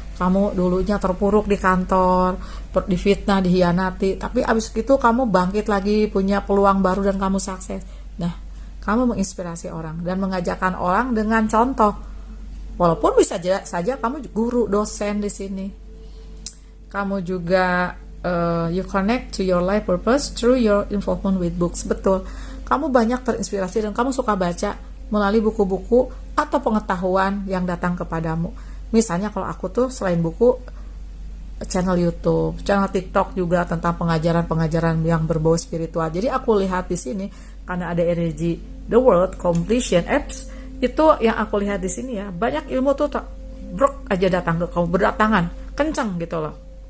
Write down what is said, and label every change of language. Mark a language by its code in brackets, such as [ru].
[id] Kamu dulunya terpuruk di kantor, difitnah, dihianati, tapi abis itu kamu bangkit lagi, punya peluang baru dan kamu sukses. Nah, kamu menginspirasi orang dan mengajarkan orang dengan contoh. Walaupun bisa saja kamu guru, dosen di sini. Kamu juga [en] you connect to your life purpose through your involvement with books. [id] Betul. Kamu banyak terinspirasi dan kamu suka baca melalui buku-buku atau pengetahuan yang datang kepadamu. Misalnya kalau aku tuh selain buku, channel YouTube, channel TikTok juga tentang pengajaran-pengajaran yang berbau spiritual. Jadi aku lihat di sini karena ada energi The World Completion Apps, itu yang aku lihat di sini ya, banyak ilmu tuh brok aja datang ke kamu, berdatangan, kencang gitu loh.